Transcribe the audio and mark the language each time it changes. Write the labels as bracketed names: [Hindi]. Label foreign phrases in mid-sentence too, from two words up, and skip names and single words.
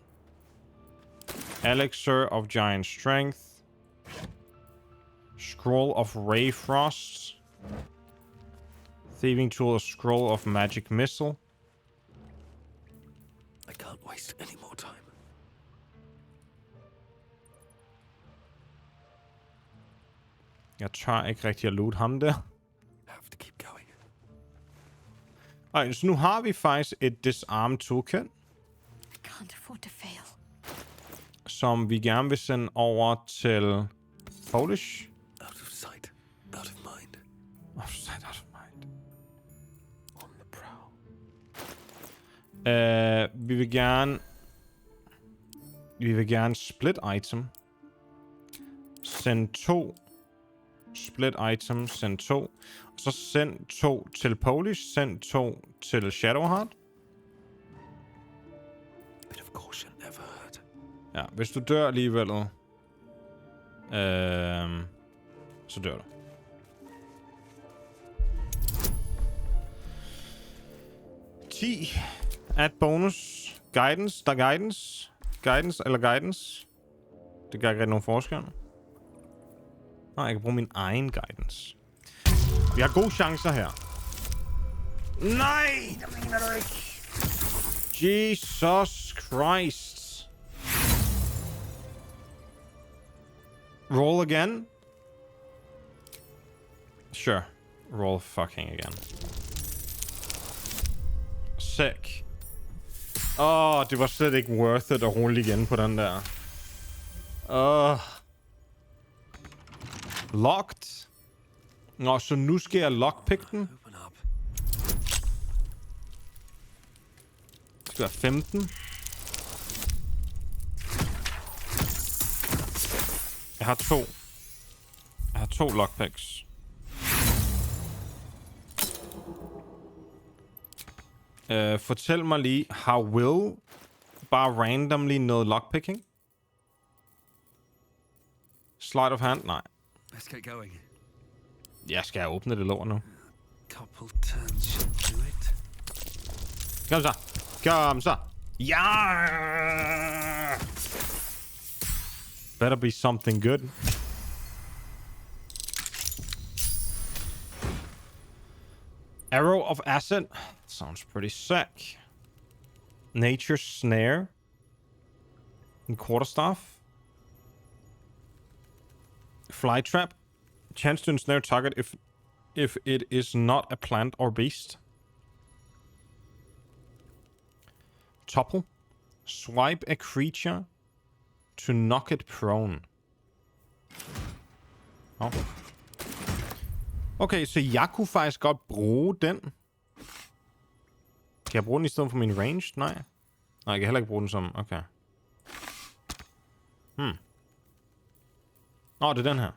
[English] Elixir of giant strength. Scroll of ray frost. Thieving tool, a scroll of magic missile. I can't waste any more time. [Danish] Jeg tør ikke rigtig at loot ham der. [English] Have to keep going. [Danish] Ej, så nu har vi faktisk et [English] disarm toolkit. Can't afford to fail. [Danish] Som vi gerne vil sende over til Polish. [English] Out of sight, out of mind. Out of sight, out of mind. On the prowl. [Danish] Vi vil gerne [English] split item. Send 2. Split item, send 2. [Danish] Og så send 2 til Polish, send 2 til Shadowheart. [English] Bit of caution never hurt. [Danish] Ja, hvis du dør alligevel, så dør du. [English] Add bonus. Guidance. [Danish] Der er [English] guidance. [Danish] Guidance eller guidance. Det gør ikke rigtig nogen forskel. Nej, jeg kan bruge min egen guidance. Vi har gode chancer her. Nej, det mener du ikke. [English] Jesus Christ. Roll again. Sure. Roll fucking again. Sick. [Danish] Det var slet ikke [English] worth it [Danish] at rulle igen på den der. [English] Locked. [Danish] Nå, så nu skal jeg lockpick den. Det skal være 15. Jeg har to lockpicks. Fortæl mig lige, har Will bare randomly noget lockpicking? [English] Sleight of hand? Nej. Let's get going. [Danish] Jeg skal åbne det lort nu. [English] Couple turns should do it. [Danish] Kom så. Kom så. Ja! [English] Better be something good. Arrow of Acid. Sounds pretty sick. Nature Snare. And Quarterstaff. Fly Trap. Chance to ensnare target if it is not a plant or beast. Topple. Swipe a creature to knock it prone. Oh. [Danish] Okay, så jeg kunne faktisk godt bruge den. Kan jeg bruge den i stedet for min range? Nej. Nej, jeg kan heller ikke bruge den som... Okay. Det er den her.